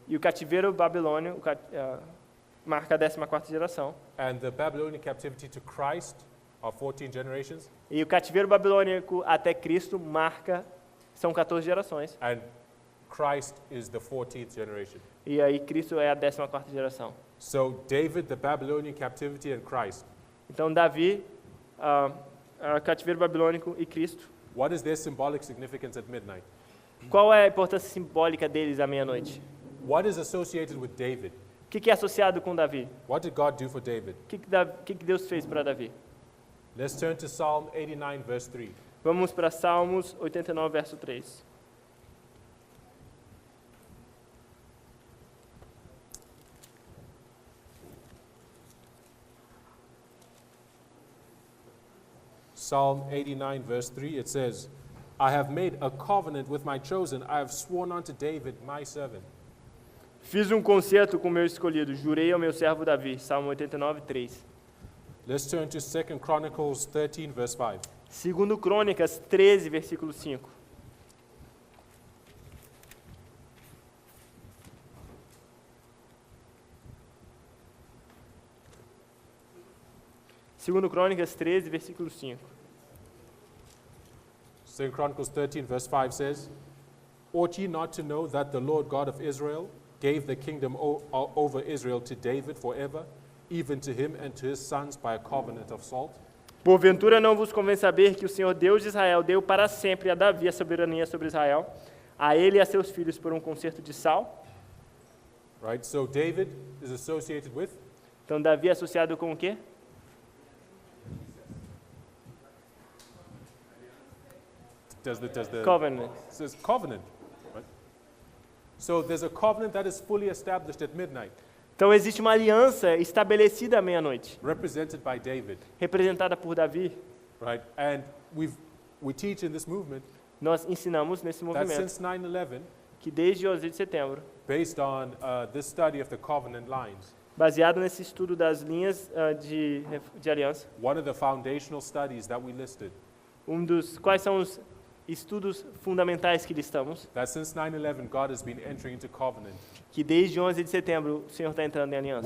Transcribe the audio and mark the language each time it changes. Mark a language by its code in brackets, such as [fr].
[pt] E o cativeiro babilônio marca a 14ª geração. [en] And the Babylonian captivity to Christ are 14 generations. [pt] E o cativeiro babilônico até Cristo são 14 gerações. [en] And Christ is the 14th generation. [pt] E aí Cristo é a 14ª geração. [en] So David, the Babylonian captivity, and Christ. [pt] Então Davi, cativeiro babilônico e Cristo. [en] What is their symbolic significance at midnight? [pt] Qual é a importância simbólica deles à meia-noite? [en] What is associated with David? [pt] O que é associado com Davi? [en] What did God do for David? [pt] O que Deus fez para Davi? [en] Let's turn to Psalm 89, verse 3. [pt] Vamos para Salmos 89, verso 3. [en] Psalm 89, verse 3, it says, I have made a covenant with my chosen. I have sworn unto David, my servant. [pt] Fiz concerto com o meu escolhido, jurei ao meu servo Davi. Salmo 89, 3. [en] Let's turn to 2 Chronicles 13, verse 5. [pt] Segundo Crônicas 13, versículo 5. Segundo Crônicas 13, versículo 5. [en] 2 Chronicles 13, verse 5 says, ought ye not to know that the Lord God of Israel gave the kingdom over Israel to David forever, even to him and to his sons by a covenant of salt? [pt] Porventura não vos convém saber que o Senhor Deus de Israel deu para sempre a Davi a soberania sobre Israel, a ele e a seus filhos por concerto de sal? [en] Right, so David is associated with? [pt] Então Davi é associado com o quê? [en] Does the Covenant. It says covenant. Right? So there's a covenant that is fully established at midnight. [pt] Então existe uma aliança estabelecida à meia-noite, represented by David. representada por Davi. [en] Right? And we teach in this movement [pt] Nós ensinamos nesse [en] that [pt] movimento [en] since 9/11, [pt] que desde 11 de setembro, [en] based on this study of the covenant lines, [pt] baseado nesse estudo das linhas de aliança, [en] one of the foundational studies that we listed [pt] quais são os estudos fundamentais que listamos, [en] that since 9/11, God has been entering into covenant [pt] que desde 11 de setembro o Senhor está entrando em aliança